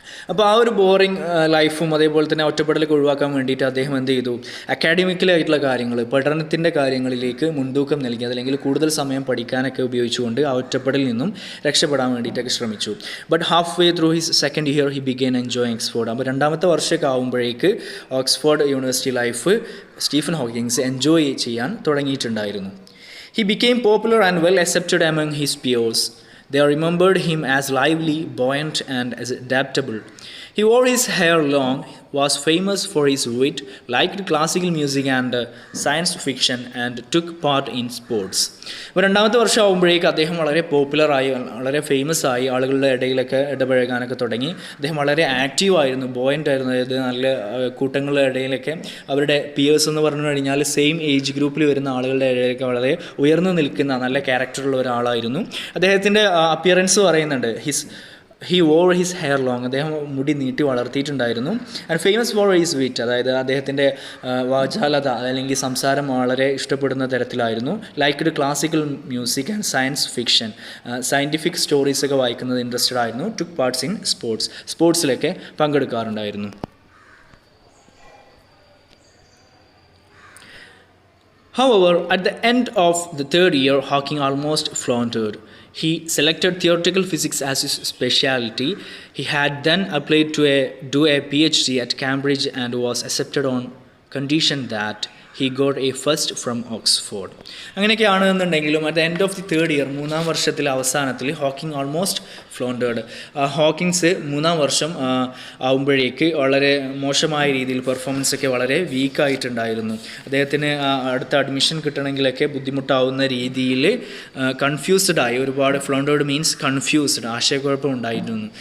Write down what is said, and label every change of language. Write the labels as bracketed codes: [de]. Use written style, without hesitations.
[ml] അപ്പോൾ ആ ഒരു ബോറിങ് ലൈഫും അതേപോലെ തന്നെ ഒറ്റപ്പെടലൊക്കെ ഒഴിവാക്കാൻ വേണ്ടിയിട്ട് അദ്ദേഹം എന്ത് ചെയ്തു, അക്കാഡമിക്കലായിട്ടുള്ള കാര്യങ്ങൾ, പഠനത്തിൻ്റെ കാര്യങ്ങളിലേക്ക് മുൻതൂക്കം നൽകി, അതല്ലെങ്കിൽ കൂടുതൽ സമയം പഠിക്കാനൊക്കെ ഉപയോഗിച്ചുകൊണ്ട് ആ ഒറ്റപ്പെടലിൽ നിന്നും രക്ഷപ്പെടാൻ വേണ്ടിയിട്ടൊക്കെ ശ്രമിച്ചു. [en] But half way through his second year he began enjoying Oxford. [ml] അപ്പോൾ രണ്ടാമത്തെ വർഷമൊക്കെ ആകുമ്പോഴേക്ക് Oxford university life Stephen Hawkins enjoy ചെയ്യാൻ തുടങ്ങിയിട്ടുണ്ടായിരുന്നു. [en] He became popular and well accepted among his peers. They remembered him as lively, buoyant, and as adaptable. He wore his hair long, was famous for his wit, liked classical music and science fiction, and took part in sports. [ml] അപ്പോൾ രണ്ടാമത്തെ വർഷം ആകുമ്പോഴേക്ക് അദ്ദേഹം വളരെ പോപ്പുലറായി, വളരെ famous ആയി, ആളുകളുടെ ഇടയിലൊക്കെ ഇടപഴകാനൊക്കെ തുടങ്ങി. അദ്ദേഹം വളരെ ആക്റ്റീവ് ആയിരുന്നു, ബോയൻ്റ് ആയിരുന്നു. അതായത് നല്ല കൂട്ടങ്ങളുടെ ഇടയിലൊക്കെ അവരുടെ പിയേഴ്സ് എന്ന് പറഞ്ഞു കഴിഞ്ഞാൽ സെയിം ഏജ് ഗ്രൂപ്പിൽ വരുന്ന ആളുകളുടെ ഇടയിലൊക്കെ വളരെ ഉയർന്നു നിൽക്കുന്ന നല്ല ക്യാരക്ടറുള്ള ഒരാളായിരുന്നു. അദ്ദേഹത്തിൻ്റെ അപ്പിയറൻസ് പറയുന്നുണ്ട്, [en] he wore his hair long, [ml] അദ്ദേഹം മുടി നീട്ടി വളർത്തിയിട്ടുണ്ടായിരുന്നു. [en] and famous for his wit, [ml] അതായത് അദ്ദേഹത്തിൻ്റെ വാചാലത അല്ലെങ്കിൽ സംസാരം വളരെ ഇഷ്ടപ്പെടുന്ന തരത്തിലായിരുന്നു. [en] liked classical music and science fiction, [ml] scientific സ്റ്റോറീസൊക്കെ വായിക്കുന്നത് ഇൻട്രസ്റ്റഡ് ആയിരുന്നു. [en] took parts in [ml] സ്പോർട്സിലൊക്കെ പങ്കെടുക്കാറുണ്ടായിരുന്നു. [en] However, at the end of the third year, Hawking almost floundered. He selected theoretical physics as his specialty. He had then applied to do a PhD at Cambridge and was accepted on condition that he got a first from Oxford. [ml] അങ്ങനെയൊക്കെയാണ് എന്നുണ്ടെങ്കിലും [en] at the end of the third year, [ml] മൂന്നാം വർഷത്തിലെ അവസാനത്തിൽ [en] Hawking almost floundered. [ml] Hawkins മൂന്നാം വർഷം ആകുമ്പോഴേക്ക് വളരെ മോശമായ രീതിയിൽ പെർഫോമൻസ് ഒക്കെ വളരെ വീക്കായിട്ടുണ്ടായിരുന്നു. അദ്ദേഹത്തിന് അടുത്ത അഡ്മിഷൻ കിട്ടണമെങ്കിലൊക്കെ ബുദ്ധിമുട്ടാവുന്ന രീതിയിൽ കൺഫ്യൂസ്ഡ് ആയി, ഒരുപാട് [en] floundered means confused, [ml] ആശയക്കുഴപ്പം ഉണ്ടായിരുന്നു.